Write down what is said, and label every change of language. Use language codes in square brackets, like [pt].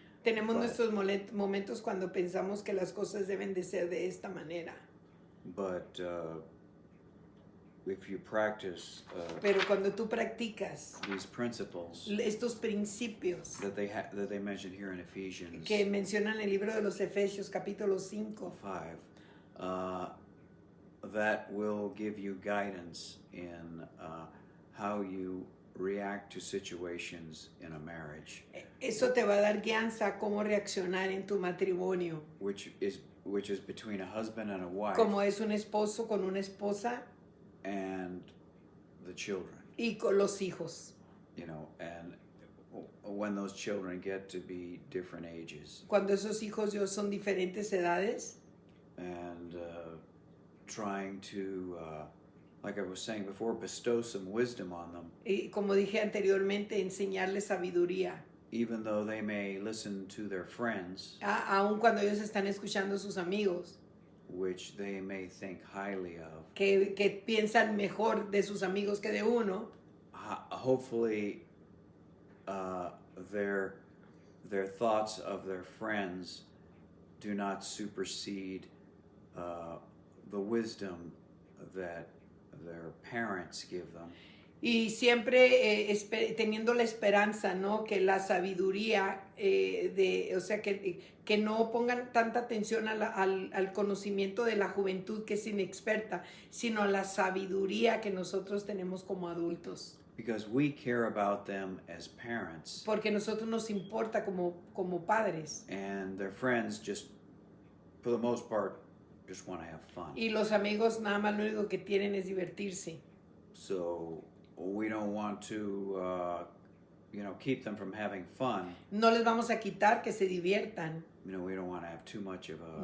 [es] Tenemos nuestros momentos cuando pensamos que las cosas deben de ser de esta manera. [en] But if you practice [es] Pero cuando tú practicas [en] these principles [es] estos principios [en] that they mention here in Ephesians [es] que mencionan en el libro de los Efesios capítulo 5, [en] 5, that will give you guidance in how you react to situations in a marriage, [es] eso te va a dar guianza a cómo reaccionar en tu matrimonio, [en] which is between a husband and a wife, [es] como es un esposo con una esposa [en] and the children, [es] y con los hijos. [en] you know, and when those children get to be different ages, [es] Cuando esos hijos ya son diferentes edades, [en] and trying to like I was saying before, bestow some wisdom on them, [es] y como dije anteriormente, enseñarles sabiduría, [en] even though they may listen to their friends, [es] aun cuando ellos están escuchando a sus amigos, [en] which they may think highly of. [es] que piensan mejor de sus amigos que de uno. [en] Hopefully, their thoughts of their friends do not supersede the wisdom that their parents give them. [es] Y siempre teniendo la esperanza, ¿no? Que la sabiduría, o sea, que no pongan tanta atención al conocimiento de la juventud que es inexperta, sino a la sabiduría que nosotros tenemos como adultos. [en] Because we care about them as parents. [es] Porque nosotros nos importa como padres. [en] And their friends just, for the most part, just want to have fun. [es] Y los amigos nada más lo único que tienen es divertirse. [en] So we don't want to, keep them from having fun. [es] No les vamos a quitar que se diviertan. [en] We don't want to have too much of a